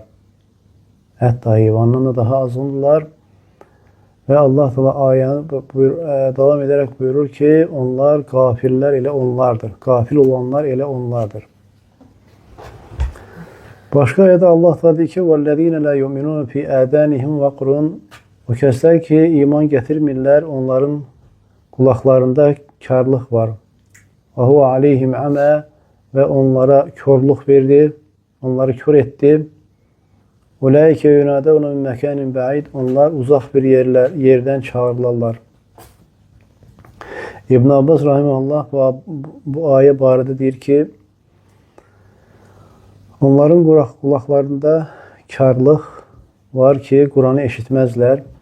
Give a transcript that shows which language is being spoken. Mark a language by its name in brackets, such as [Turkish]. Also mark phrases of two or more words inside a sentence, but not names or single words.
[Azerbaijani] Hətta heyvandan da daha azğındırlar. Və Allah Teala ayəni davam edərək buyurur ki, onlar qafillər elə onlardır. Qafil olanlar elə onlardır. Başqa ayədə Allah Teala deyir ki, [Arabic] وَالَّذ۪ينَ لَا يُؤْمِنُونَ فِي آذَانِهِمْ وَقْرٌ. [Azerbaijani] O kəslər ki, iman gətirmirlər, onların qulaqlarında karlıq var. [Arabic] وَهُوَ عَلَيْهِمْ عَمَى. [Azerbaijani] Və onlara körlük verdi, onları kör etdi. [Arabic] أولئك ينادون من مكان بعيد. [Azerbaijani] Onlar uzaq bir yerdən çağırırlar. İbn Abbas rahimehullah bu ayə barədə deyir ki, onların qulaqlarında karlıq var ki, Quranı eşitməzlər.